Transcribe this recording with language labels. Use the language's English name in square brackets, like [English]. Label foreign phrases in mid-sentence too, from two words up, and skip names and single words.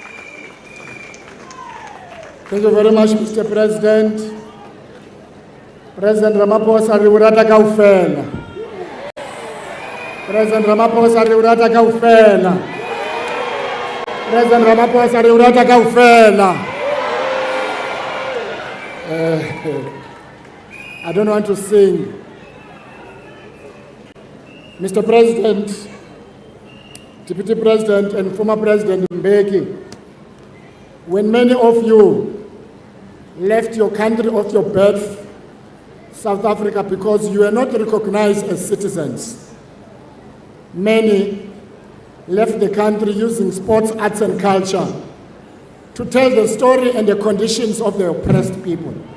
[English] Thank you very much, Mr. President. [Southern Sotho] President Ramaphosa re o rata kaofela. President Ramaphosa re o rata kaofela. President Ramaphosa re o rata kaofela. [English] I don't want to sing. Mr. President, Deputy President and former President Mbeki, when many of you left your country of your birth, South Africa, because you were not recognized as citizens, many left the country using sports, arts and culture to tell the story and the conditions of the oppressed people.